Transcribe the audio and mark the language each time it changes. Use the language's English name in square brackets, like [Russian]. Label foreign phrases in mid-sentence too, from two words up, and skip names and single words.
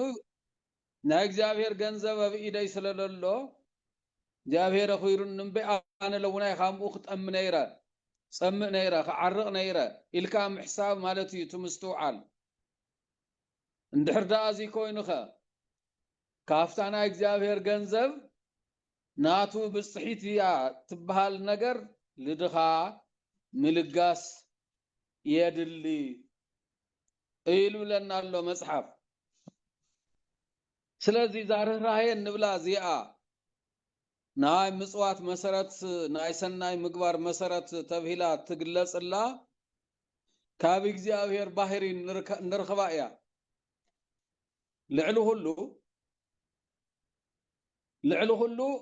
[Tigrinya] ናይ እግዚአብሔር ገንዘብ ኣብ ኢደይ ስለለሎ እግዚአብሔር ኹይሩን ንበይ ኣነ ለውናይ ካምኡ ክጠም ነይረ ጸምእ ነይረ ክዓርቕ ነይረ ኢልካ ምሕሳብ ማለት እዩ ትምስተውዓል እንድሕር ዳ እዚ ኮይኑኸ ካፍታ ናይ እግዚአብሔር ገንዘብ ናቱ ብጽሒት እያ ትበሃል ነገር ልድኻ ምልጋስ የድሊ ኢሉ ለና ኣሎ መጽሐፍ ስለዚህ ዛርህራሄ እንብላ ዚኣ ናይ ምጽዋት መሰረት ናይ ሰናይ ምግባር መሰረት ተብሂላ ትግለጽላ ካብ እግዚአብሔር ባህሪ ንርኽባ እያ ልዕሊ ሁሉ